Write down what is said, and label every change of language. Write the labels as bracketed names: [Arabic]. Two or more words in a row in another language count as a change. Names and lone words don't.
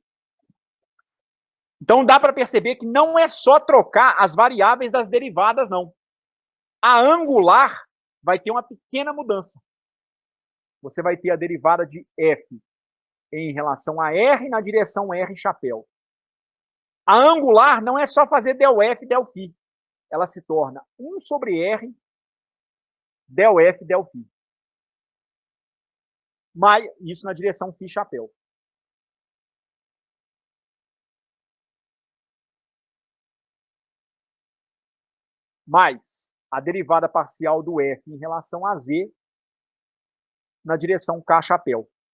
[Portuguese] Então dá para perceber que não é só trocar as variáveis das derivadas, não. A angular vai ter uma pequena mudança. Você vai ter a derivada de f em relação a r na direção r chapéu. A angular não é só fazer del f, del φ. Ela se torna 1 sobre r del f, del φ. Mas isso na direção φ chapéu. Mais a derivada parcial do f em relação a z na direção k chapéu.